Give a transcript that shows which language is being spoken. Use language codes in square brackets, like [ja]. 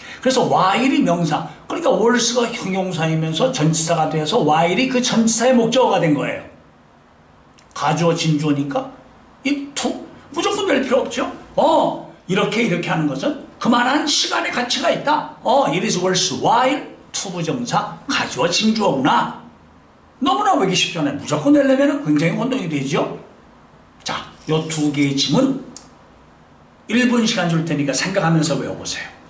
[ko] 그래서 while이 명사, 그러니까 월스가 형용사이면서 전치사가 돼서 while이 그 전치사의 목적어가 된 거예요. 가주어 진주어니까 이 to 무조건 낼 필요 없죠. 이렇게 하는 것은 그만한 시간의 가치가 있다. [en] it is worth while to 부정사 [ko] 가주어 진주어구나. 너무나 외기 쉽잖아요. 무조건 내려면 굉장히 혼동이 되죠. 자, 요 2개의 짐은 1분 시간 줄 테니까 생각하면서 외워보세요.